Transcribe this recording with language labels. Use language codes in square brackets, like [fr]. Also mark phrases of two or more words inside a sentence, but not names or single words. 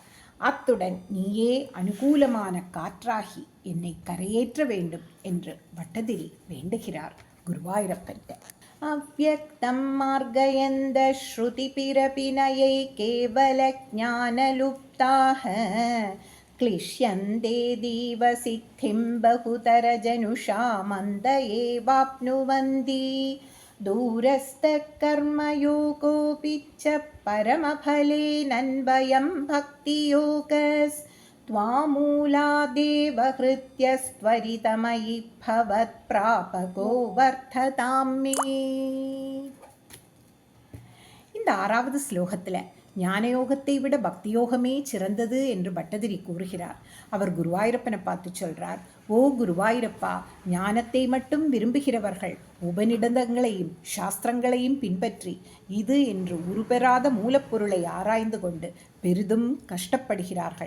[ta] அத்துடன் நீயே அனுகூலமான காற்றாகி என்னை கரையேற்ற வேண்டும் என்று பட்டதிரி வேண்டுகிறார் குருவாயூரப்பன். [sa] अव्यक्तं मार्गयन्त श्रुति प्रभिनयै केवल ஞானலுப்தாக क्लिश्यन्ते दीवसिद्धिं बहुतरजनुषा मन्द एवाप्नुवन्ति दूरस्थः कर्मयोगोऽपि च परमफलेनन्वयं भक्तियोगस्त्वामूलादेव हृत्यस्त्वरितमयि भवत्प्रापको वर्धतां मे. [ta] இந்த 6வது ஸ்லோகத்தில் ஞானயோகத்தை விட பக்தியோகமே சிறந்தது என்று பட்டதிரி கூறுகிறார். அவர் குருவாயூரப்பனை பார்த்து சொல்றார், ஓ குருவாயூரப்பா, ஞானத்தை மட்டும் விரும்புகிறவர்கள் உபநிடதங்களையும் சாஸ்திரங்களையும் பின்பற்றி இது என்று உருபெறாத மூலப்பொருளை ஆராய்ந்து கொண்டு பெரிதும் கஷ்டப்படுகிறார்கள்.